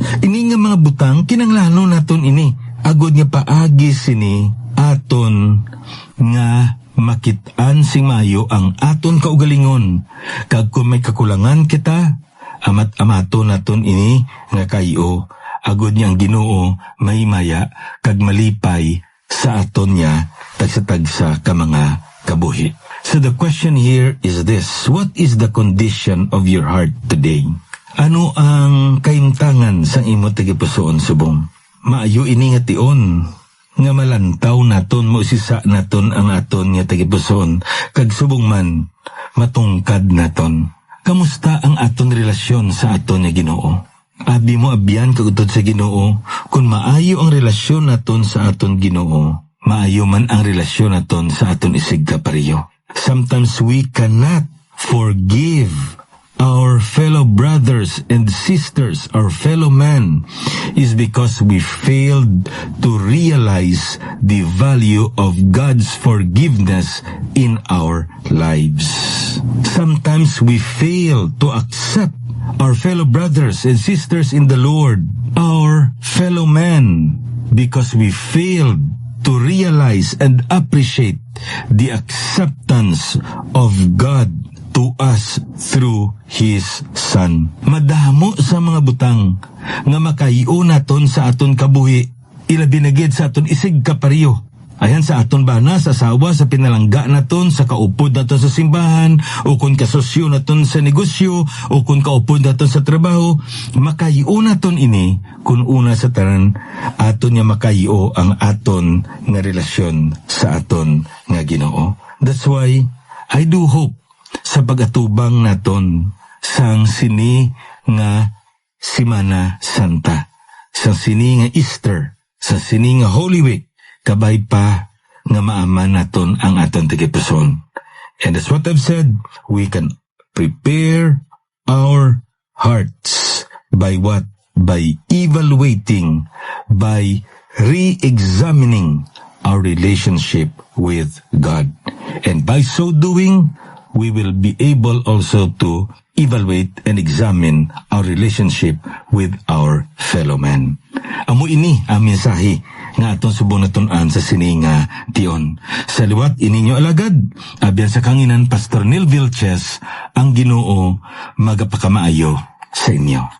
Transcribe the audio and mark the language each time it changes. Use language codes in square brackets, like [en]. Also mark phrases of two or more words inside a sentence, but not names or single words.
[hil] Ini nga mga butang kinanglanon naton ini. Agod nga paagi sini aton nga makit-an sing mayo ang aton kaugalingon. Kag kung may kakulangan kita, amato naton ini nga kayo. Agod niyang Ginoo mahimaya kag malipay sa aton niya tagsa-tagsa ka mga kabuhi. [en] So the question here is this: what is the condition of your heart today? [hil] Ano ang kaimtangan sa imo tagipusoon subong? Maayo ini nga tion nga malantaw naton mo sisa naton ang aton nga tagipusoon kag subong man matungkad naton. Kamusta ang aton relasyon sa aton nga Ginoo? Abi mo abyan kagutod sa Ginoo. Kung maayo ang relasyon naton sa aton Ginoo, maayo man ang relasyon naton sa aton isig kapariyo. [en] Sometimes we cannot forgive our fellow brothers and sisters, our fellow man, is because we failed to realize the value of God's forgiveness in our lives. Sometimes we fail to accept our fellow brothers and sisters in the Lord, our fellow man, because we failed to realize and appreciate the acceptance of God to us through His Son. [hil] Madamo sa mga butang nga makayo naton sa aton kabuhi, ilabi na gid sa aton isig kapariyo. Ayan sa aton bana, sa asawa, sa pinalangga naton, sa kaupod naton sa simbahan, o kung kasosyo naton sa negosyo, o kung kaupod naton sa trabaho, makayo naton ini kung una sa tanan aton nga makayo ang aton nga relasyon sa aton nga Ginoo. [en] That's why I do hope [hil] sa pagatubang naton sang sini nga Semana Santa, sa sini nga Easter, sa sini nga Holy Week, kabay pa nga maaman naton ang aton tagipuson. [en] And that's what I've said, we can prepare our hearts by what? By evaluating, by re-examining our relationship with God. And by so doing, we will be able also to evaluate and examine our relationship with our fellow men. [hil] Amo ini ang mensahe nga atong subong natun-an sa sininga tion. Sa liwat ininyo alagad, abyan sa kanginan Pastor Neil Vilches, ang Ginoo magapakamaayo sa inyo.